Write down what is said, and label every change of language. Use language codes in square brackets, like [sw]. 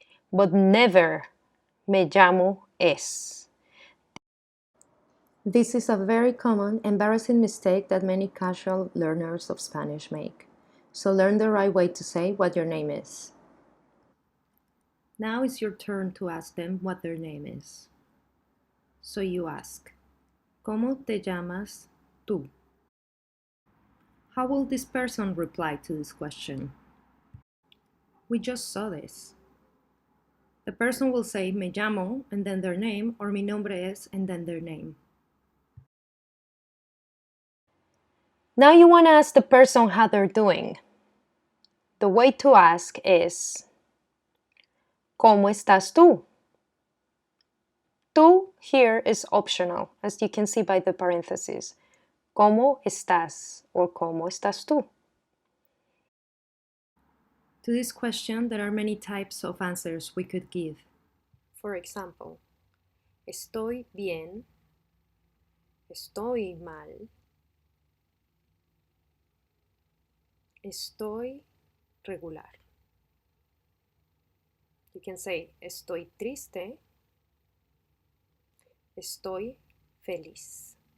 [en] But never [es] me llamo es. [en] This is a very common, embarrassing mistake that many casual learners of Spanish make. So learn the right way to say what your name is. Now it's your turn to ask them what their name is. So you ask, [es] ¿Cómo te llamas tú? [en] How will this person reply to this question? We just saw this. The person will say [es] me llamo [en] and then their name, or [es] mi nombre es [en] and then their name. Now you want to ask the person how they're doing. The way to ask is [es] ¿Cómo estás tú? [en] Tú here is optional, as you can see by the parentheses. [es] ¿Cómo estás? [en] Or [es] ¿Cómo estás tú? [en] To this question, there are many types of answers we could give. For example, [es] estoy bien, estoy mal, estoy regular. [en] You can say [es] estoy triste, estoy feliz.